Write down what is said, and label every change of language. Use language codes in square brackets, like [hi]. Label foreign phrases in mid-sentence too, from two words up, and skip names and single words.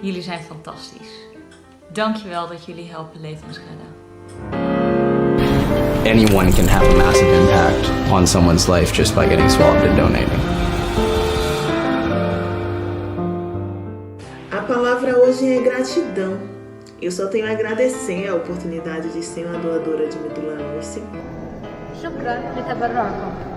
[nl] Jullie zijn fantastisch. Dankjewel dat jullie helpen levens redden. [en] Anyone can have a massive impact on someone's life just by getting swabbed and donating. [pt] A palavra hoje é gratidão. Eu só tenho a agradecer a oportunidade de ser uma doadora de medula óssea. [ar] شكرا لتبرعكم.